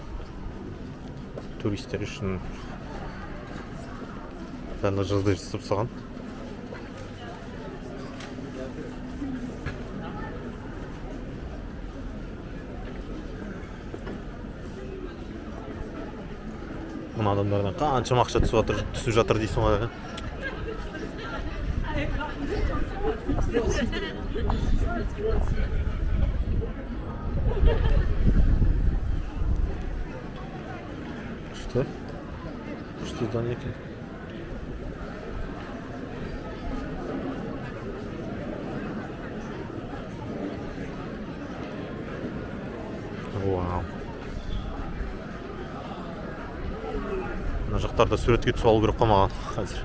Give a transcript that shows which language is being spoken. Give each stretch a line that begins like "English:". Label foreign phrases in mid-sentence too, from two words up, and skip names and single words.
Kazakh: Туристер үшін бәріне жаздай жасап тастаған. Мына адамдардан қаншама ақша түсіп жатыр дейсің ғой.
Russian: Что? Что здание? Вау.
Kazakh: Мына жақтарда суретке түсіп алу керек қой маған қазір.